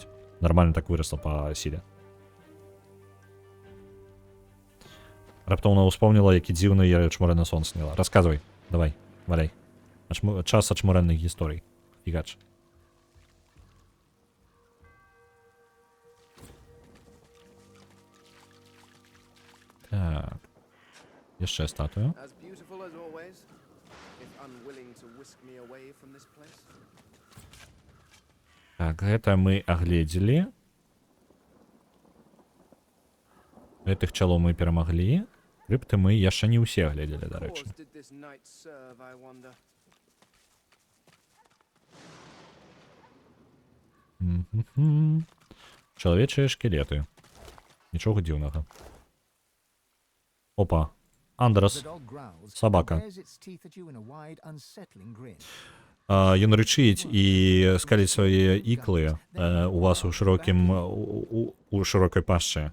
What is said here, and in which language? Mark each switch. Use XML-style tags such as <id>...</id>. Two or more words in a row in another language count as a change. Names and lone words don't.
<be>Нормально так вырасла па сіле. Раптоўна ўспомніла, які дзіўны я чмурэнны сон сніла. Расказвай, давай, валяй. Час ачмурэнных гісторый. Фігач. Так. Яшчэ статую.</be> <en>As beautiful as always, if unwilling to whisk me away from this place.</en> <be>Так, гэта мы агледзелі. Гэтых чалоў мы перамаглі. Крыпты мы яшчэ не ўсе агледзелі, дарэчы.</be> <en>Cause did this knight serve, I wonder?</en> <be>Чалавечыя шкелеты. Нічога дзіўнага. Опа. Андрас. Сабака. Ён рычыць і скаліць свае іклы у вас у шырокай пашчы.</be>